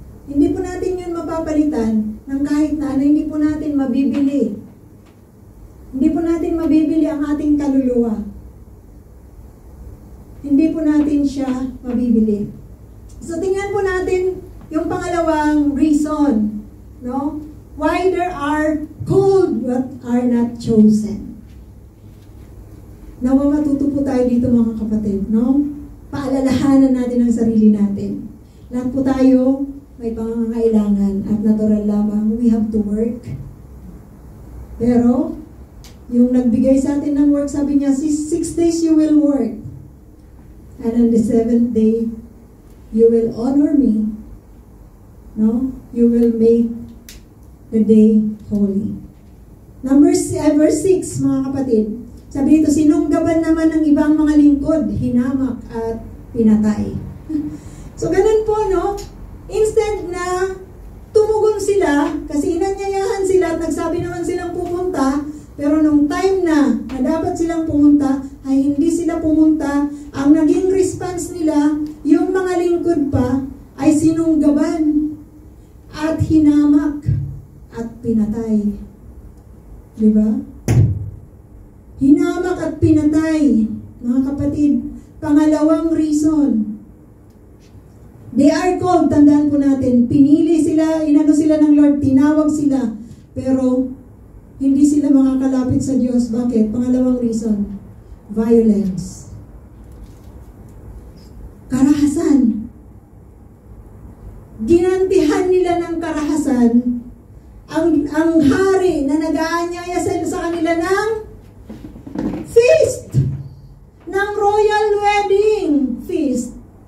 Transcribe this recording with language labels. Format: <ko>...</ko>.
<tl>Hindi po natin yun mapapalitan ng kahit na ano, hindi po natin mabibili. Hindi po natin mabibili ang ating kaluluwa. Hindi po natin siya mabibili. So tingnan po natin yung pangalawang reason, no?</tl> <en>Why there are called but are not chosen.</en> <tl>Nawa matuto po tayo dito mga kapatid, no? Paalalahanan natin ang sarili natin. Lahat po tayo may pangangailangan at natural lamang</tl> <en>we have to work.</en> <tl>Pero yung nagbigay sa atin ng work, sabi niya,</tl> <en>6 days you will work. And on the 7th day, you will honor me. No? You will make the day holy.</en> <tl>Verse 6, mga kapatid. Sabi dito, sinunggaban naman ng ibang mga lingkod, hinamak at pinatay. So, ganun po, no? Instant na tumugon sila, kasi inanyayahan sila at nagsabi naman silang pupunta, pero nung time na dapat silang pumunta, ay hindi sila pumunta. Ang naging response nila, yung mga lingkod pa, ay sinunggaban at hinamak at pinatay. Diba? Hinamak at pinatay, mga kapatid. Pangalawang reason.</tl> <en>They are called,</en> <tl>tandaan po natin, pinili sila, inano sila ng Lord, tinawag sila, pero hindi sila makakalapit sa Diyos. Bakit? Pangalawang reason, violence. Karahasan. Ginantihan nila ng karahasan ang hari na nag-aanyaya sa kanila ng feast, ng royal wedding feast.</tl>